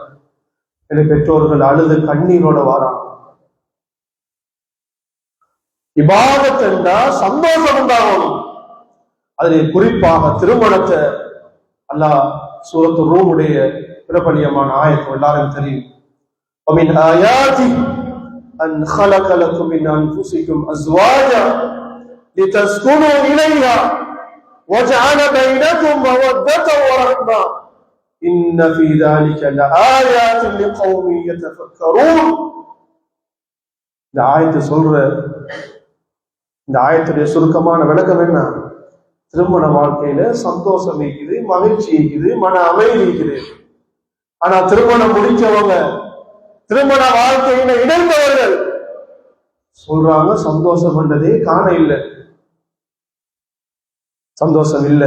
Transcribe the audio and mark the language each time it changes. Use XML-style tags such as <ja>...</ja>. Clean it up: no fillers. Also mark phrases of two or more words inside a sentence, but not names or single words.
<ta>என் பெற்றோர்கள் அழுது கண்ணீரோட வாராங்க. இபாதத் என்றா சந்தோஷம் உண்டாகணும். அதில் குறிப்பாக திருமணத்தை அல்லாஹ் சூரத்து ரூமுடைய பிரபலியமான ஆயத்து எல்லாரும் தெரியும்.</ta> <ar>وَمِنْ آيَاتِهِ أَنْ خَلَقَ لَكُم مِّنْ أَنفُسِكُمْ أَزْوَاجًا لِتَسْكُنُوا إِلَيْهَا وَجَعَلَ بَيْنَكُم مَّوَدَّةً وَرَحْمَةً إِنَّ فِي ذَلِكَ لَآيَاتٍ لِقَوْمٍ يَتَفَكَّرُونَ.</ar> <ta>இந்த ஆயத்தை சொல்ற இந்த ஆயத்துடைய சுருக்கமான விளக்கம் என்ன? திருமண வாழ்க்கையில சந்தோஷம் இருக்குது, மகிழ்ச்சி இருக்குது, மன அமைதி இருக்குது. ஆனா திருமணம் முடிச்சவங்க, திருமண வாழ்க்கையில இணைந்தவர்கள் சொல்றாங்க சந்தோஷம் பண்ணதே காண இல்லை, சந்தோஷம் இல்லை.</ta>